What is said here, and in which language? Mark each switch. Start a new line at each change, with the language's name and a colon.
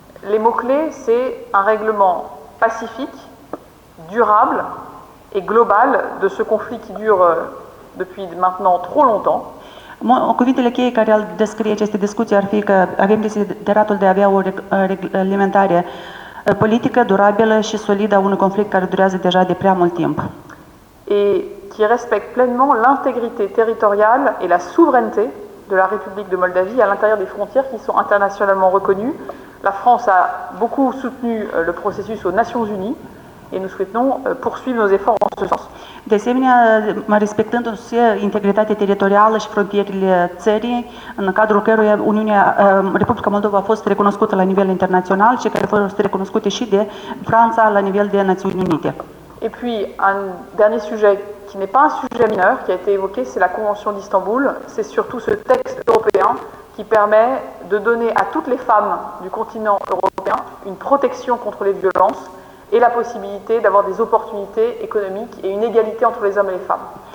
French: Les mots-clés, c'est un règlement pacifique, durable et global de ce conflit qui dure depuis maintenant trop longtemps.
Romanian: Cuvintele cheie care ar descrie aceste discuții ar fi că avem desideratul de a avea o reglementare politică, durabilă și solidă a unui conflict care durează deja de prea mult timp.
French: Et qui respecte pleinement l'intégrité territoriale et la souveraineté de la République de Moldavie à l'intérieur des frontières qui sont internationalement reconnues. La France a beaucoup soutenu le processus aux Nations Unies et nous souhaitons poursuivre nos efforts en ce sens.
Romanian: De asemenea, respectându-se integritatea teritorială și frontierele țării, în cadrul căruia Republica Moldova a fost recunoscută la nivel internațional și care a fost recunoscute și de Franța la nivel de Națiuni Unite.
French: Et puis, un dernier sujet qui n'est pas un sujet mineur, qui a été évoqué, c'est la Convention d'Istanbul. C'est surtout ce texte européen qui permet de donner à toutes les femmes du continent européen une protection contre les violences et la possibilité d'avoir des opportunités économiques et une égalité entre les hommes et les femmes.